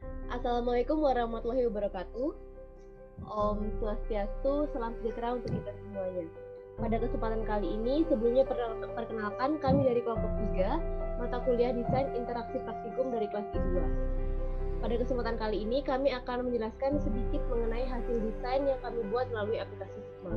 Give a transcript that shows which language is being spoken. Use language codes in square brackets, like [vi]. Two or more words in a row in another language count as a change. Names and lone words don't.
[ar] السلام عليكم ورحمة الله وبركاته. [id] Om Swastiastu, salam sejahtera untuk kita semuanya. Pada kesempatan kali ini, sebelumnya perkenalkan kami dari kelompok 3, mata kuliah Desain Interaksi Praktikum dari kelas I2. Pada kesempatan kali ini, kami akan menjelaskan sedikit mengenai hasil desain yang kami buat melalui aplikasi Figma.